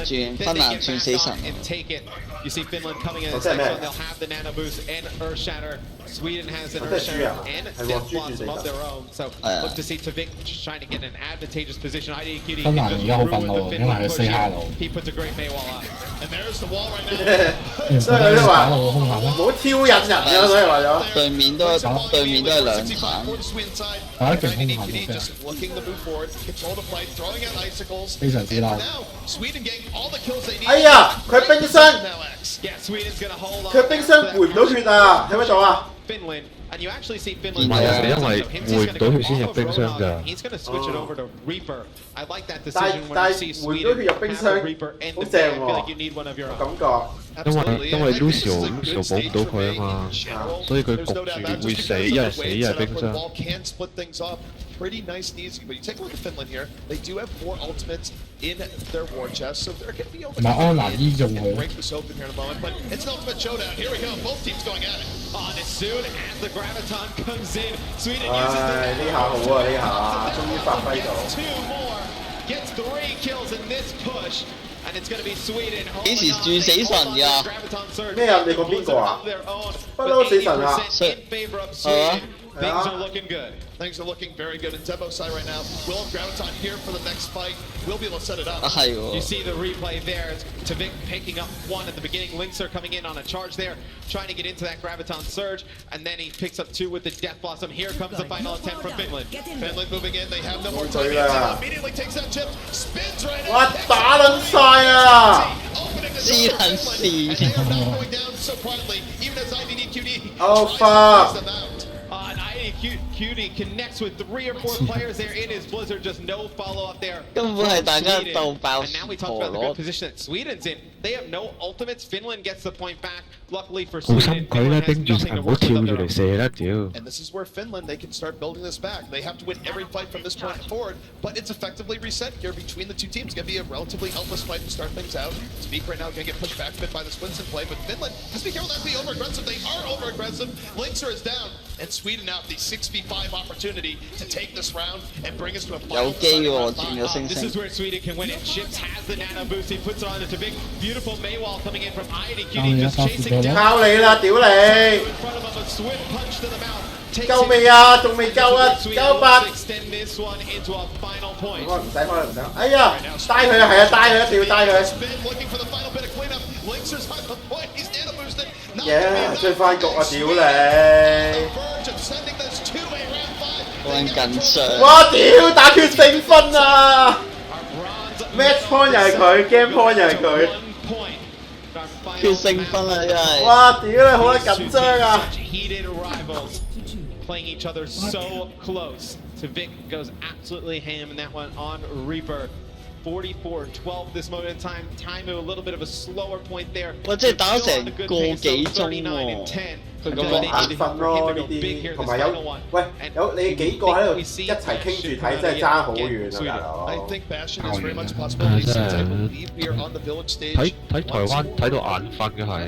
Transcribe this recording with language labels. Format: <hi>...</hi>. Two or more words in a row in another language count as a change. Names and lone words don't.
<en>Then they get back on and take it. You see Finland coming in the next one. They'll have the Nano Boost and Earth Shatter. Sweden has an Earth Shatter and Death Blossom of their own. So look to see Tvik just trying to get an advantageous position. IDQD can just ruin the Finland push here. He puts a great Maywall up. And there's the wall right now.</en> <yue>所以佢都話唔好挑引人啊，所以話咗。對面都係兩坦。</yue> <en>just looking to move forward, control the fight, throwing out icicles.</en> <yue>非常之嬲。</yue> <en>Sweden getting all the kills they need.</en> <yue>哎呀，佢冰箱，佢冰箱回唔到血啊！睇唔睇到啊？</yue> <en>Finland, and you actually see 唔 Finland.</en> <yue>係啊，因為回唔到血先入冰箱㗎。</yue> <en>He's going to switch it over to Reaper. I like that decision when you see Sweden have a Reaper and the I feel like you need one of your own.</en> <yue>因為 Lucio 保唔到佢啊嘛，所以佢焗住會死，一係死一係冰箱。</yue> <en>Can split things up pretty nice and easy, but you take a look at Finland here. They do have 4 ultimates in their war chest, so they're going to be able to break this open here in a moment. But it's an ultimate showdown. Here we go. Both teams going at it. On as soon as the Graviton comes in, Sweden uses the</en> <yue>呢下好啊，呢下終於發揮到。</yue> <en>2 more, gets 3 kills in this push. And it's going to be Sweden.</en> <yue>幾時轉死神㗎？咩啊？你講邊個啊？不嬲死神啊！</yue> <en>Things are looking good. Things are looking very good in Zebo's side right now. We'll have Graviton here for the next fight. We'll be able to set it up. You see the replay there. Tvik picking up 1 at the beginning. Linkser coming in on a charge there, trying to get into that Graviton surge, and then he picks up 2 with the Death Blossom. Here comes the final attempt from Finland. Finland moving in. They have no more time. Zebo immediately takes that chip, spins right out.</en> <yue>哇！打撚晒啊！黐撚線。</yue> <en>Going down so quietly, even as IDQD Oh tries to fuck! And IDQD connects with 3 or 4 players there in his Blizzard. Just no follow-up there.</en> <yue>根本係大家鬥爆</yue> <en>And now we talked about the good position that Sweden's in. They have no ultimates. Finland gets the point back. Luckily for</en> <yue>好</yue> <en>Sweden,</en> <yue>心佢咧，</yue> <en>Finland has</en> <yue>盯住</yue> <en>nothing</en> <yue>唔</yue> <en>to</en> <yue>好</yue> <en>work</en> <yue>跳</yue> <en>with</en> <yue>住</yue> <en>of</en> <yue>嚟</yue> <en>their</en> <yue>射啦，屌！</yue> <en>And this is where Finland, they can start building this back. They have to win every fight from this point forward, but it's effectively reset here between the 2 teams. It's going to be a relatively helpless fight to start things out. Tvik right now going to get pushed back a bit by the Swinson play, but Finland has to be careful not to be over-aggressive. They are over-aggressive. Linkser is down, and Sweden now the 6v5 opportunity to take this round and bring us to a final. This is where Sweden can win it. Chips has the nano boost. He puts it on to Tvik. Beautiful Maywall coming in from IDQD, just chasing down.</en> <yue>靠你啦，屌你！ 夠未啊？仲未夠啊！98。我唔使開唔使。哎呀，帶佢啊！係啊，帶佢一定要帶佢。耶！追翻局啊！屌你！緊張。哇屌！打決勝分啊 ！</yue> <en>match point</en> <yue>又係佢 ，</yue> <en>game point</en> <yue>又係佢。決勝分啊！真係。哇屌你好撚緊張啊！</yue> <en>Playing each other so close. Tvik goes absolutely ham in that one on Reaper. 44-12 this moment in time. Time a little bit of a slower point there.</en> <yue>哇！即係打咗成個幾鐘喎。佢咁樣眼瞓咯呢啲，同埋喂有你幾個喺度一齊傾住睇，真係爭好遠啊！大佬。睇台灣睇到眼瞓嘅係。</yue>